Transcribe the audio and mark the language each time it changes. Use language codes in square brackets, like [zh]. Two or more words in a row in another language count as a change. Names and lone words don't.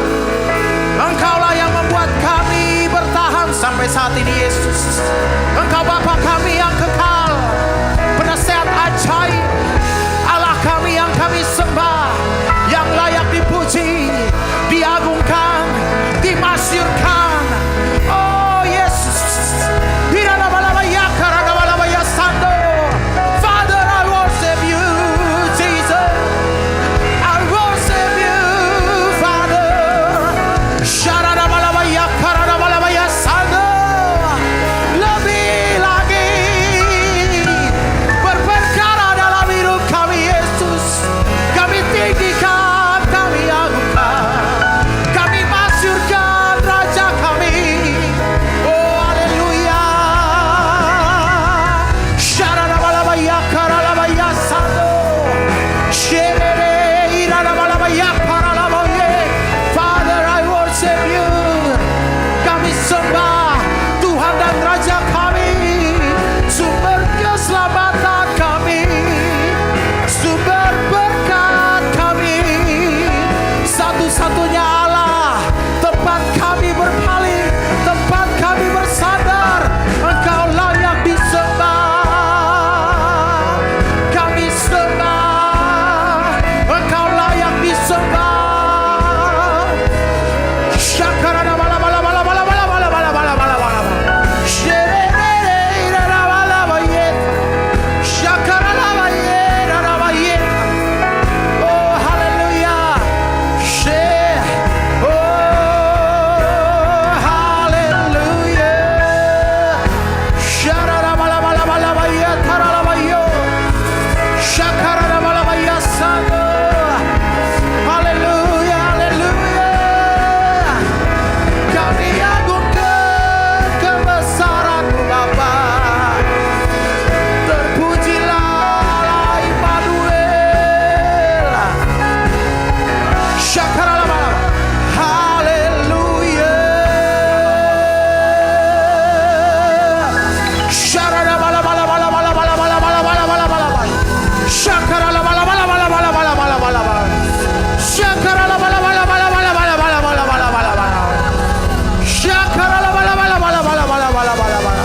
[id] Engkaulah yang membuat kami bertahan sampai saat ini Yesus. Engkau Bapa kami yang kekal, penasehat ajaib, Allah kami yang kami sembah, yang layak dipuji, diagungkan, dimasyurkan. Oh Yesus, [en] Father, I worship you, Jesus. I worship you, Father. [id] Lebih lagi berperkara dalam hidup kami Yesus. Kami tinggikan, kami agungkan, kami masyurkan Raja kami. Oh haleluya. [en] Father, I worship you. [id] Kami sembah Tuhan dan Raja kami, sumber keselamatan kami, sumber berkat kami, satu-satunya Allah, tempat kami berpaling, tempat kami bersandar. Engkau layak disembah, kami sembah, Engkau layak disembah. Syakarana bala bala bala bala bala bala bala bala bala bala. Sherere rara bala bayet. Syakarana bayet rara bayet. Oh haleluya. Oh haleluya. Sharara bala bala bala bayet tarala bayo. Syakarana bala bayet sando. Haleluya, haleluya. Kami agungkan kebesaran-Mu Bapa. Terpujilah Immanuel. Syakarallah. Haleluya. Syarada bala bala bala bala bala bala bala bala bala bala bala. Syakarallah bala bala bala bala bala bala bala bala. Syakarallah bala bala bala bala bala bala bala bala bala bala. Syakarallah bala bala bala bala bala bala bala bala.